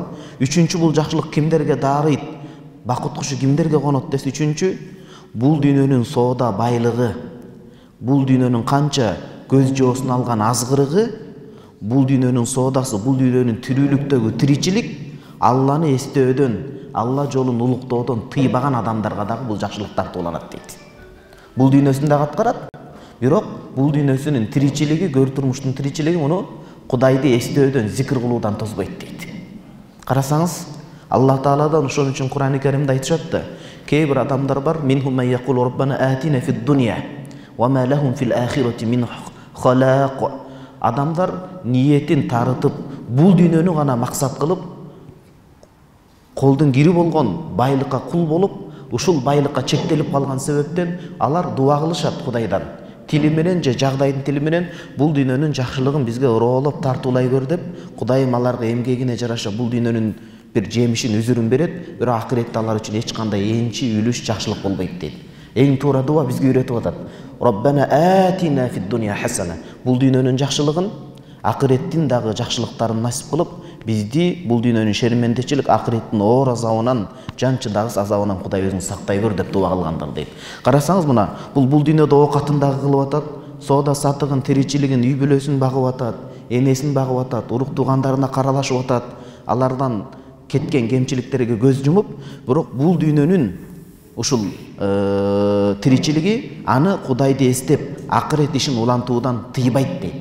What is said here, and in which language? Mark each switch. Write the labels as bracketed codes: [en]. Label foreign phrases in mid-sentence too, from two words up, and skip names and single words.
[ky] Үчүнчү бул жакшылык кимдерге дарыйт? Бакыт кушу кимдерге конот десе, үчүнчү бул дүйнөнүн соода байлыгы, бул дүйнөнүн канча көз жоосун алган азгырыгы, бул дүйнөнүн соодасы, бул дүйнөнүн тирүүлүктөгү тиричилик Алланы эстөөдөн, Алла жолун улуктоодон тыйбаган адамдарга дагы бул жакшылык тартууланат дейт. Бул дүйнөсүн дагы аткарат, бирок бул дүйнөсүнүн тиричилиги, көр турмуштун тиричилиги муну Кудайды эстөөдөн, зикир кылуудан тозбойт дейт. Карасаңыз, Алла Тааладан ошон үчүн Кур'ан-ы Каримде айтышат да, кээ бир адамдар бар, [ar] منهم من يقول ربنا آتنا في الدنيا وما لهم في الآخرة من خلاق. [ky] Адамдар ниетин тарытып, бул дүйнөнү гана максат кылып, колдун кири болгон байлыкка кул болуп, ушул байлыкка чектелип калган себептен алар дуа кылышат Кудайдан. Тили менен же жагдайдын тили менен бул дүйнөнүн жакшылыгын бизге ороолоп тартуулай көр деп, Кудайым аларга эмгегине жараша бул дүйнөнүн bir жемишин үзүрүн берет, бирок акыретте алар үчүн эч кандай энчи үлүш жакшылык болбойт дейт. Эң туура дуа бизге үйрөтүп атат. [ar] ربنا آتنا في الدنيا حسنة. [ky] Бул дүйнөнүн жакшылыгын, акыреттин дагы жакшылыктарын насип кылып, бизди бул дүйнөнүн шермендечилик, акыреттин оор азабынан, жанчыдагыс азабынан Кудай өзүң сактай бер деп дуа кылгандар дейт. Карасаңыз мына, бул дүйнөдө оокатын дагы кылып атат, соода сатыгын, тиричилигин, үй бүлөсүн багып атат, энесин багып атат, урук туугандарына каралашып атат, алардан кеткен кемчиликтерге көз жумуп, бирок бул дүйнөнүн ушул тиричилиги аны Кудайды эстеп, акырет ишин улантуудан тыйбайт дейт.